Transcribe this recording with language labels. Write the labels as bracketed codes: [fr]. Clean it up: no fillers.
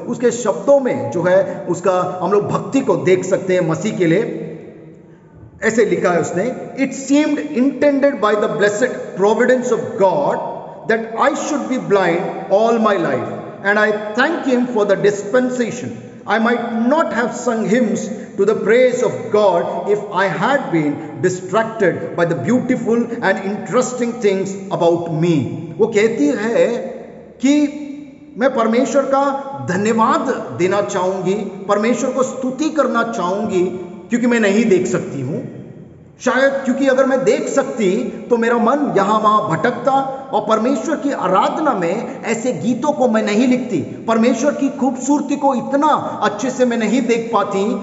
[hi] उसके शब्दों में जो है उसका हम लोग भक्ति को देख सकते हैं मसीह के लिए। ऐसे लिखा है उसने, [en] It seemed intended by the blessed providence of God that I should be blind all my life and I thank him for the dispensation. I might not have sung hymns to the praise of God if I had been distracted by the beautiful and interesting things about me. [hi] वो कहती है कि मैं परमेश्वर का धन्यवाद देना चाहूंगी, परमेश्वर को स्तुति करना चाहूंगी, क्योंकि मैं नहीं देख सकती हूँ। शायद क्योंकि अगर मैं देख सकती तो मेरा मन यहाँ वहाँ भटकता और परमेश्वर की आराधना में ऐसे गीतों को मैं नहीं लिखती, परमेश्वर की खूबसूरती को इतना अच्छे से मैं नहीं देख पाती।